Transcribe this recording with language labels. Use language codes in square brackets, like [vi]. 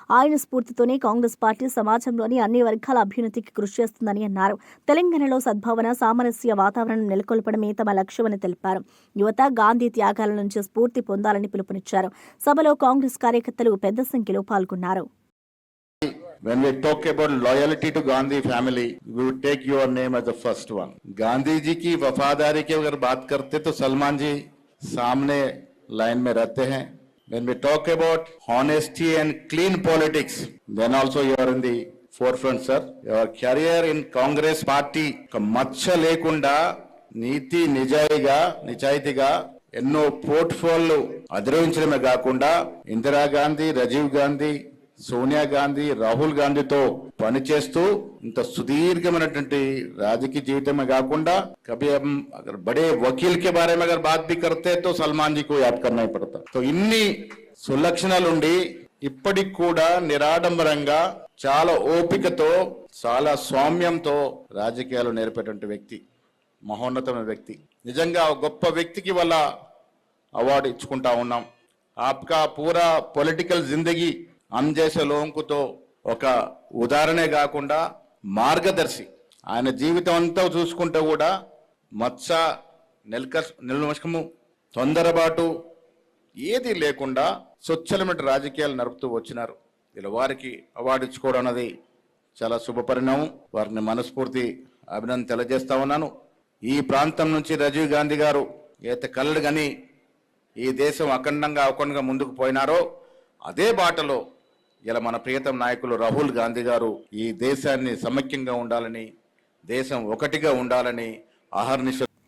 [te] ఆయన స్ఫూర్తితోనే కాంగ్రెస్ పార్టీ సమాజంలోని అన్ని వర్గాల అభ్యున్నతికి కృషి చేస్తుందని అన్నారు. తెలంగాణలో సద్భావన, సామరస్య వాతావరణం నెలకొల్పడమే తమ లక్ష్యమని తెలిపారు. యువత గాంధీ త్యాగాల నుంచి స్ఫూర్తి పొందాలని పిలుపునిచ్చారు. సభలో కాంగ్రెస్ కార్యకర్తలు పెద్ద సంఖ్యలో పాల్గొన్నారు. [en] When we talk about loyalty to Gandhi family, we would take your name as the first one. [hi] Gandhi ji की वफादारी की अगर बात करते तो सलमान जी सामने लाइन में रहते हैं. [en] When we talk about honesty and clean politics, then also you are in the forefront, sir. Your career in Congress party [te] ka machcha lekunda నీతి నిజాయితీగా ఎన్నో పోర్ట్ఫోలియో అధిరోహించడమే కాకుండా ఇందిరాగాంధీ, రాజీవ్ గాంధీ, సోనియా గాంధీ, రాహుల్ గాంధీతో పనిచేస్తూ ఇంత సుదీర్ఘమైనటువంటి రాజకీయ జీవితమే కాకుండా [hi] कभी हम अगर बड़े वकील के बारे में अगर बात भी करते हैं तो सलमान जी को याद करना ही पड़ता. [te] तो ఇన్ని సులక్షణాలుండి ఇప్పటికి కూడా నిరాడంబరంగా చాలా ఓపికతో చాలా సౌమ్యంతో రాజకీయాలు నేర్పేటువంటి వ్యక్తి, మహోన్నతమైన వ్యక్తి. నిజంగా గొప్ప వ్యక్తికి వల్ల అవార్డు ఇచ్చుకుంటా ఉన్నాం. [hi] आपका पूरा [te] పొలిటికల్ జిందగీ [hi] हम जैसे लोगों को तो [te] ఒక ఉదాహరణే కాకుండా మార్గదర్శి. ఆయన జీవితం అంతా చూసుకుంటే కూడా మత్స నిర్లక్ష్యము, తొందరపాటు ఏది లేకుండా స్వచ్ఛలమైన రాజకీయాలు నడుపుతూ వచ్చినారు. ఇలా వారికి అవార్డు ఇచ్చుకోవడం అనేది చాలా శుభ పరిణామం. వారిని మనస్ఫూర్తి అభినందన తెలియజేస్తా ఉన్నాను. ఈ ప్రాంతం నుంచి రాజీవ్ గాంధీ గారు ఏత కలలు కానీ ఈ దేశం అఖండంగా ముందుకు పోయినారో అదే బాటలో ఇలా మన ప్రియతమ నాయకులు రాహుల్ గాంధీ గారు ఈ దేశాన్ని సమైక్యంగా ఉండాలని, దేశం ఒకటిగా ఉండాలని అహర్నిశ.